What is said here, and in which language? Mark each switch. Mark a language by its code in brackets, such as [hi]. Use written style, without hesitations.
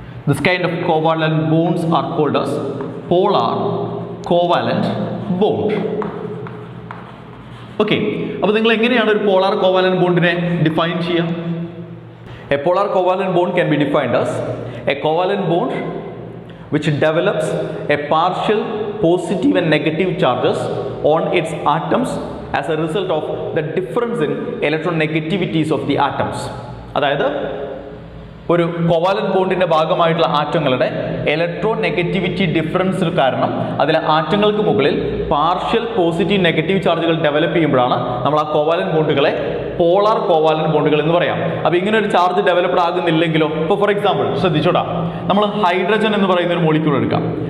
[en] This kind of covalent bonds are called as polar covalent bond. [ml] Okay, അപ്പോൾ നിങ്ങൾ എങ്ങനെയാണ് ഒരു പോളാർ കോവാലന്റ് ബോണ്ടിനെ ഡിഫൈൻ ചെയ്യുക? [en] A polar covalent bond can be defined as a covalent bond which develops a partial positive and negative charges on its atoms as a result of the difference in electronegativities of the atoms. [ml] അതായത് ഒരു covalent ബോണ്ടിന്റെ ഭാഗമായിട്ടുള്ള ആറ്റങ്ങളുടെ electro negativity difference കാരണം അതിലെ ആറ്റങ്ങൾക്ക് മുകളിൽ partial positive negative ചാർജുകൾ develop ചെയ്യുമ്പോഴാണ് നമ്മൾ ആ കോവാലന്റ് ബോണ്ടുകളെ പോളാർ കോവാലന്റ് ബോണ്ടുകൾ എന്ന് പറയാം. അപ്പോൾ ഇങ്ങനെ ഒരു ചാർജ് ഡെവലപ്ഡ് ആകുന്നില്ലെങ്കിലോ, ഇപ്പോൾ ഫോർ എക്സാമ്പിൾ ശ്രദ്ധിച്ചോടാ, നമ്മൾ ഹൈഡ്രജൻ എന്ന് പറയുന്ന ഒരു മോളിക്യൂൾ എടുക്കാം.